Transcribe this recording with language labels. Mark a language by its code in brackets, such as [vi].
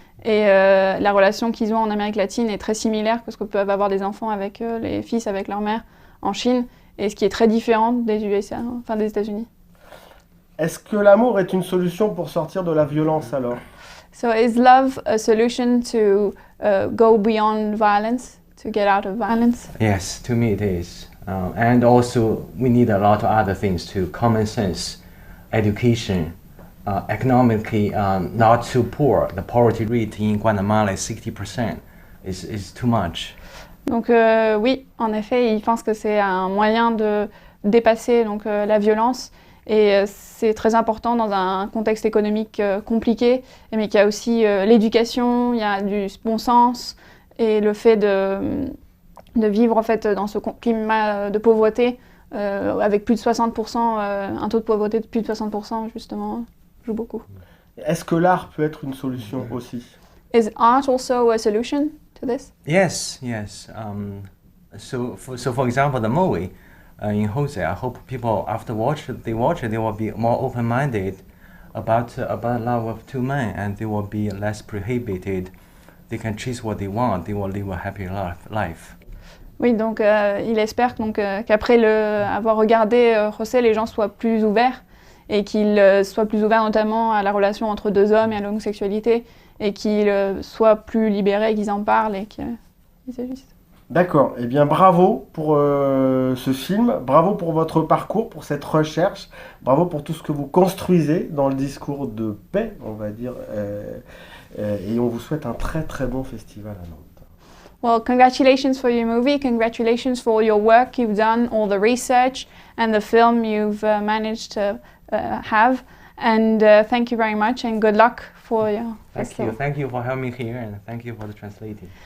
[fr] Et la relation qu'ils ont en Amérique latine est très similaire parce qu'on peut avoir des enfants avec les fils avec leur mère en Chine, et ce qui est très différent des USA, enfin des États-Unis. Est-ce que l'amour est une solution pour sortir de la violence alors? [en] So is love a solution to go beyond violence, to get out of violence? Yes, to me it is. And also we need a lot of other things too. Common sense, education, economically not too poor. The poverty rate in Guatemala is 60%. Is too much. [fr] Donc oui, en effet, ils pensent que c'est un moyen de dépasser donc, la violence. Et c'est très important dans un contexte économique compliqué, mais qu'il y a aussi l'éducation, il y a du bon sens et le fait de vivre en fait, dans ce climat de pauvreté avec plus de 60%, un taux de pauvreté de plus de 60% justement, joue beaucoup. Est-ce que l'art peut être une solution aussi? [en] Is art also a solution to this? Yes, yes. So for example, the movie in José, I hope people after they watch it, they will be more open-minded about love of two men, and they will be less prohibited. They can choose what they want. They will live a happy life. [fr] Oui, donc il espère donc, qu'après avoir regardé José, les gens soient plus ouverts et qu'ils soient plus ouverts notamment à la relation entre deux hommes et à l'homosexualité et qu'ils soient plus libérés, qu'ils en parlent et qu'ils agissent. D'accord, eh bien bravo pour ce film, bravo pour votre parcours, pour cette recherche, bravo pour tout ce que vous construisez dans le discours de paix, on va dire, et on vous souhaite un très très bon festival à Nantes. [en] Well, congratulations for your movie, congratulations for your work you've done, all the research and the film you've managed to have, and thank you very much and good luck for your festival. Thank you for having me here, and thank you for the translating.